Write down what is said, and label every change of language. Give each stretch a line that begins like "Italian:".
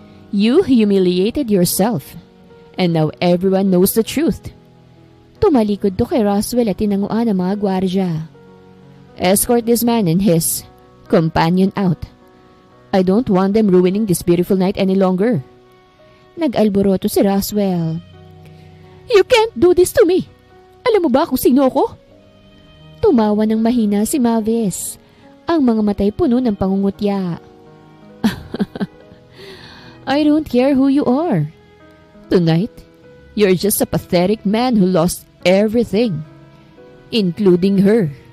English: You humiliated yourself, and now everyone knows the truth.
Filipino: Tumalikod to kay Roswell at tinanguan ang mga gwardya.
English: Escort this man and his companion out. I don't want them ruining this beautiful night any longer.
Filipino: Nag-alboroto si Roswell.
English: You can't do this to me.
Filipino: Alam mo ba kung sino ako? Tumawa ng mahina si Mavis, ang mga matay puno ng pangungutya.
English: I don't care who you are. Tonight, you're just a pathetic man who lost everything, including her.